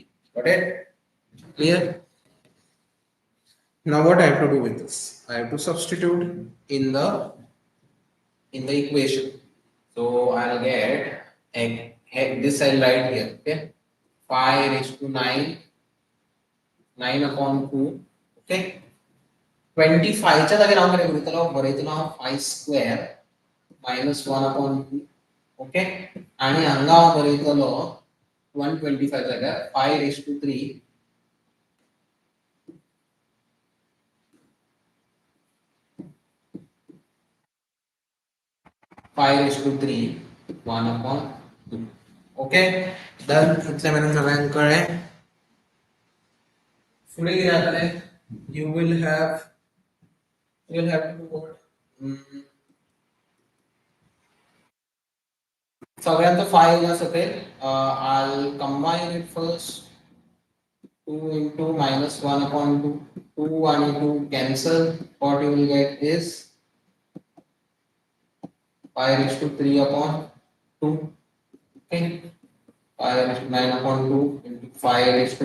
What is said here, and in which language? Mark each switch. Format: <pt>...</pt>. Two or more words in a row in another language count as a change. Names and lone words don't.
<en>Got it? Clear? Now what I have to do with this? I have to substitute in the equation. So I'll get this I'll write here. Okay, 5 raised to 9, 9 upon 2.</en> <kok>Okay, 25 च्या जागी नाव काय बरोबर बरेतलो 5</kok> <en>square minus 1 upon 2.</en> <kok>ओके आणि हांगा बरेतलो 125 जाग्यार</kok> <en>5 raised to 3 5 raised to 3 1 upon 2. okay done</en> <kok>इतले मेरेन सगळ्यांक कळ्ळें फुडें कितें जातलें</kok> <en>you will have to do what</en> <kok>सगळ्यांचो 5 इला सकयल</kok> <en>I'll combine it first 2 into minus 1 upon 2 2 and 2 cancel what you will get is 5 raised to 3 upon 2 okay 5 raised to 9 upon 2 into 5 raised</en>